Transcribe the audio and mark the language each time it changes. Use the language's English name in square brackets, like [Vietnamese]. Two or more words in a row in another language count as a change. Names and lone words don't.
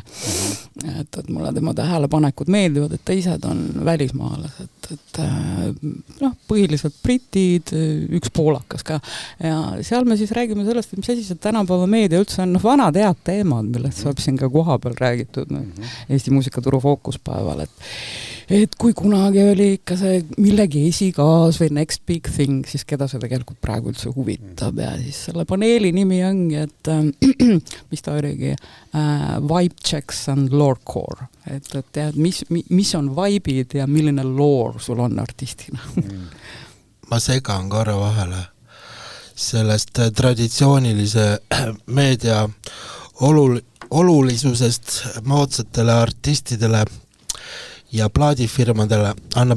[Estonian] Et mulle tema tähelepanekud meeldivad, et teised on välismaalased, et põhiliselt britid, üks poolakas ka. Ja seal me siis räägime sellest, et mis asi see tänapäeva meedia üldse on vanad head teemad, millest saab siin ka koha peal räägitud Eesti muusikaturu fookuspäeval, et kui kunagi oli ikka see millegi esikaas või [English] next big thing, [Estonian] siis keda see tegelikult praegu üldse huvitab ja siis selle paneeli nimi ongi, et mis ta oligi, Vibe Checks and Lorecore, et tead, mis on vibe'id ja milline lore sul on artistina. Ma segan korra vahele sellest traditsioonilise meedia olulisusest moodsatele artistidele ja plaadifirmadele annab